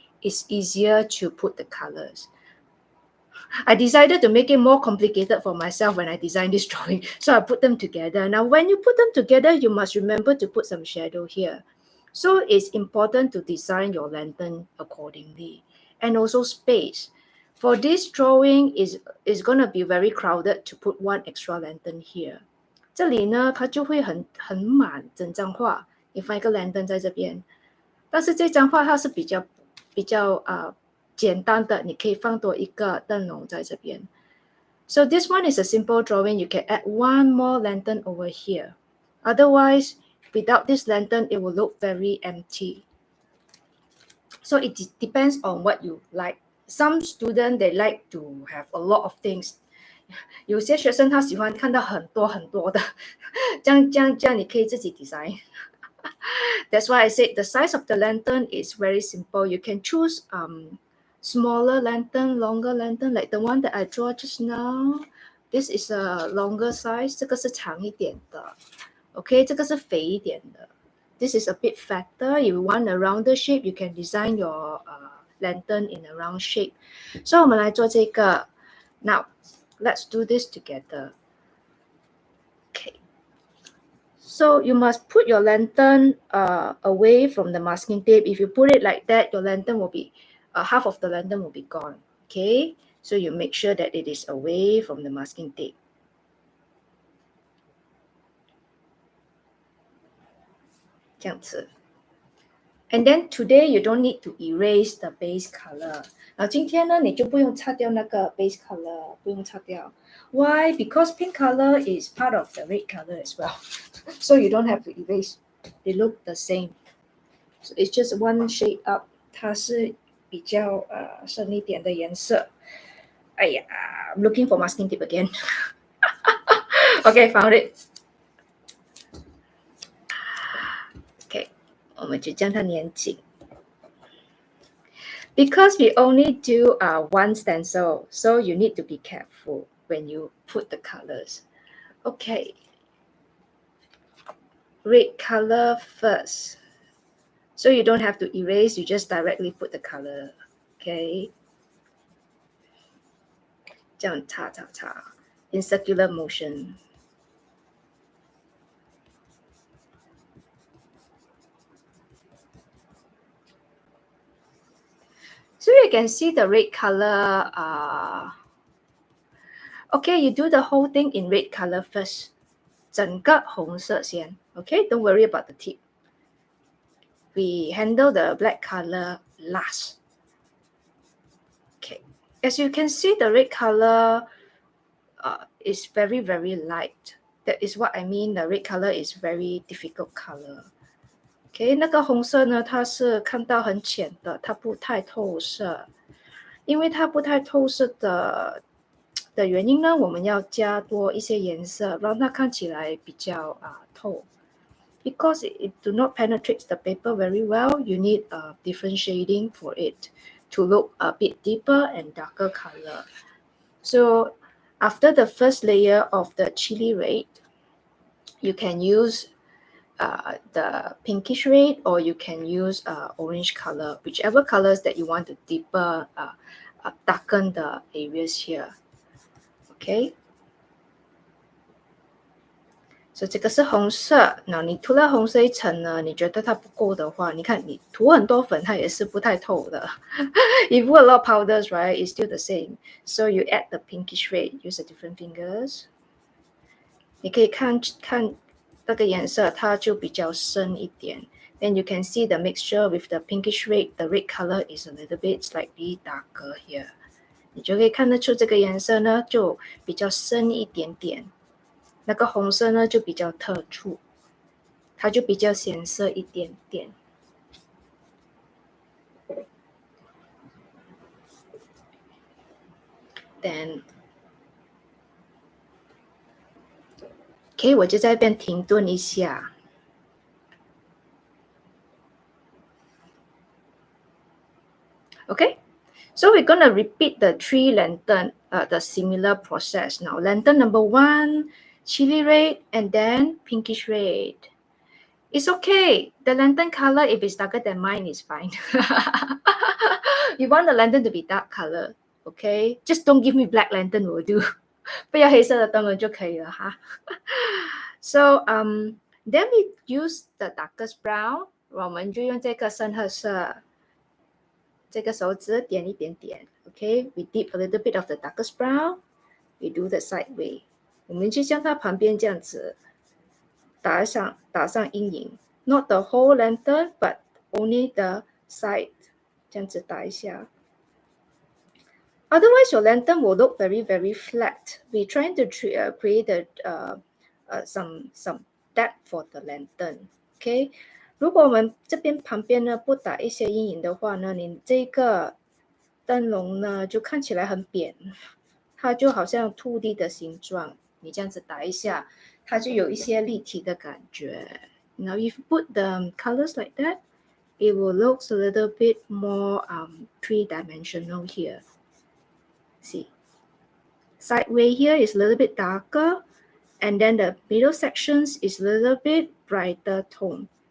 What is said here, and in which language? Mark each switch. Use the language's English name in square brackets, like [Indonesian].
[English] It's easier to put the colors. I decided to make it more complicated for myself when I designed this drawing, so I put them together. Now, when you put them together, you must remember to put some shadow here. So it's important to design your lantern accordingly. And also space. For this drawing, is going to be very crowded to put 1 extra lantern here. [Chinese] 这里呢，它就会很满，整张画。你放一个 lantern 在这边，但是这张画它是比较简单的，你可以放多一个灯笼在这边。 [English] So this one is a simple drawing. You can add 1 more lantern over here. Otherwise, without this lantern, it will look very empty. So it depends on what you like. Some students, they like to have a lot of things. [Chinese] 有些学生他喜欢看到很多很多的，这样你可以自己 design. [English] That's why I said the size of the lantern is very simple. You can choose smaller lantern, longer lantern, like the one that I draw just now. This is a longer size. [Chinese] 这个是长一点的 ，OK， 这个是肥一点的 [English] This is a bit fatter. If you want a rounder shape, you can design your lantern in a round shape. [Chinese] So 我们来做这个。 [English] Now, let's do this together. Okay. So you must put your lantern away from the masking tape. If you put it like that, your lantern will be, half of the lantern will be gone. Okay. So you make sure that it is away from the masking tape. [Chinese] 这样子。 [English] And then today you don't need to erase the base color. [Chinese] 今天呢，你就不用擦掉那个 base color，不用擦掉。 [English] Why? Because pink color is part of the red color as well. So you don't have to erase. They look the same. So it's just one shade up. [Chinese] 它是比较深一点的颜色。 [English] 哎呀 I'm looking for masking tape again. Okay, found it. [Chinese] Okay, 我们就将它粘紧。 [English] Because we only do one stencil, so you need to be careful when you put the colors. Okay. Red color first. So you don't have to erase, you just directly put the color. Okay. [Chinese] 这样擦擦擦 [English] in circular motion. So you can see the red color. Okay, you do the whole thing in red color first. [Chinese] 整个红色先. [English] Okay, don't worry about the tip. We handle the black color last. Okay, as you can see, the red color is very, very light. That is what I mean. The red color is very difficult color. [Chinese] Okay, 那个红色呢，它是看到很浅的，它不太透色。因为它不太透色的原因呢，我们要加多一些颜色，让它看起来比较透。 [English] Because it do not penetrate the paper very well, you need a different shading for it to look a bit deeper and darker color. So after the first layer of the chili red, you can use the pinkish red, or you can use orange color, whichever colors that you want to deeper darken the areas here. Okay. [Chinese] So 这个是红色，那你涂了红色一层呢，你觉得它不够的话，你看你涂很多粉，它也是不太透的。 [English] You put a lot of powders, right? It's still the same. So you add the pinkish red. Use the different fingers. [Chinese] 你可以看那个颜色，它就比较深一点。 [English] Then you can see the mixture with the pinkish red. The red color is a little bit slightly darker here. [Chinese] 你就可以看得出这个颜色呢，就比较深一点点。那个红色呢就比较特殊，它就比较显色一点点。 Then, OK， 我就在这边停顿一下。 [English] Okay, so we're going to repeat the 3 lantern, the similar process. Now, lantern number 1, chili red, and then pinkish red. It's okay. The lantern color, if it's darker than mine, is fine. You want the lantern to be dark color, okay? Just don't give me black lantern will do. [Chinese] 不要黑色的灯笼就可以了哈。 [English] So, then we use the darkest brown. [Chinese] 我们就用这个深褐色。这个手指点一点点 [English] ，OK， we dip a little bit of the darkest brown. We do the side way. [Chinese] 我们就将它旁边这样子打上阴影 [English] ，not the whole lantern, but only the side. [Chinese] 这样子打一下。 [English] Otherwise, your lantern will look very, very flat. We're trying to create some depth for the lantern. OK. [Chinese] 如果我们这边旁边呢不打一些阴影的话呢，你这个灯笼呢就看起来很扁，它就好像兔地的形状。你这样子打一下，它就有一些立体的感觉。 [English] Now if you put the colors like that, it will look a little bit more three-dimensional here. See, sideway here is a little bit darker, and then the middle sections is a little bit brighter tone.